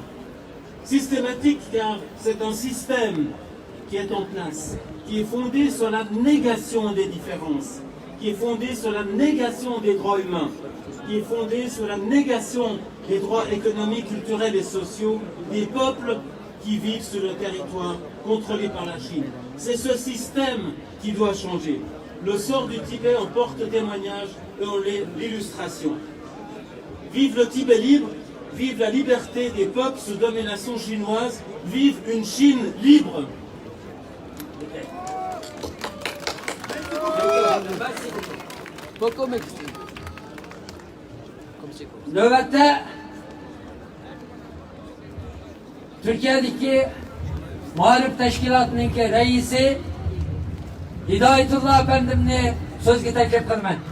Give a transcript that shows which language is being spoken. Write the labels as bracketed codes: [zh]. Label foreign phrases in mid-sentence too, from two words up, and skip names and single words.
[fr] Systématique car c'est un système qui est en place, qui est fondé sur la négation des différences, qui est fondé sur la négation des droits humains, qui est fondé sur la négation des droits économiques, culturels et sociaux des peuples qui vivent sur le territoire contrôlé par la Chine. C'est ce système qui doit changer. Le sort du Tibet en porte témoignage et en est l'illustration. Vive le Tibet libre, vive la liberté des peuples sous domination chinoise, vive une Chine libre. [crh] Növbette Türkiye'deki Muharip Teşkilatı'nın reisi Hidayetullah Efendimni sözge teklif kılman.